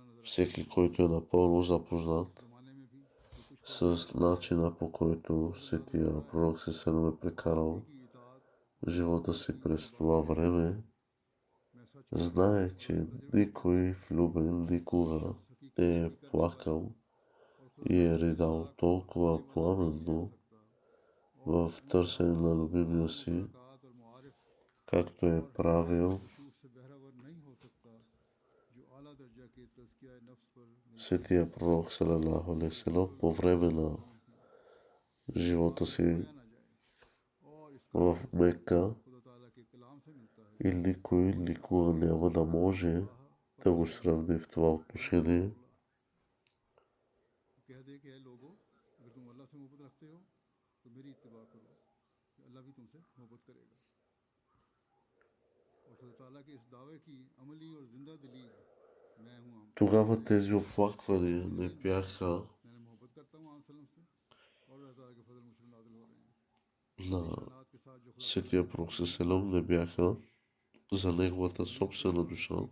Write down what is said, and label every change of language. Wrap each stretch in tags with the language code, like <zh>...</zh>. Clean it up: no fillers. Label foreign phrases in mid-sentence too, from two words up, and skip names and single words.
<bg>Всеки, който е напълно запознат с начина, по който светия пророк Сеселем е прекарал живота си през това време, знае, че никой влюбен никога не е плакал и е ридал толкова пламенно в търсене на любимия си, както е правил светия пророк</bg> <ar>صلى الله عليه وسلم</ar> <bg>по време на живота си в Мека, и никой никога няма да може да го сравни в това отношение. Тогава тези оплаквания не бяха на светия пророк Селем, не бяха за неговата собствена душа,</bg>